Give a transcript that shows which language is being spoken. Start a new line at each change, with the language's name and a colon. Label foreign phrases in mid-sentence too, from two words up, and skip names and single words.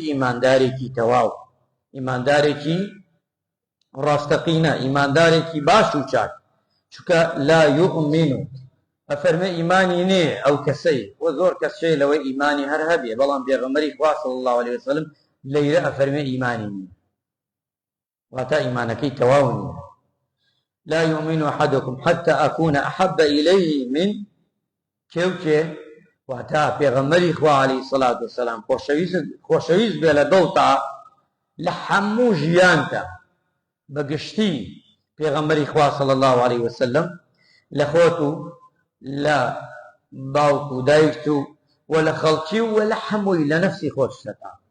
Central Kurdish: ئیماندارێکی تەواو، ئیماندارێکی ڕاستەقینە، ئیماندارێکی باش و چاک. چونکە
Arabic: لا یؤمن
Central Kurdish: ئەفەرمێ ئیمانی نێ ئەو کەسەی، و زۆر کەسێ لەوەی ئیمانی هەر هەبێ بەڵام پێغەمبەری خوا
Arabic: صلی الله علیه وسلم
Central Kurdish: لەیرە ئەفەرمێ ئیمانی نییە، واتە ئیمانەکەی تەواو نییە.
Arabic: لا يؤمن أحدكم حتى أكون أحب إليه من كوكي،
Central Kurdish: واتە پێغەمبەری خوا
Arabic: عەلەیهی سەڵات وسەلام
Central Kurdish: خۆشەویست بێ لە دڵتا لە هەموو ژیانتا، بەگشتی پێغەمبەری خوا
Arabic: صلی الله علیه وسلم
Central Kurdish: لە خۆت و لە باوک و دایک و وە لە خەڵکی و وە لە هەمووی لە نەفسی خۆت شتەکە.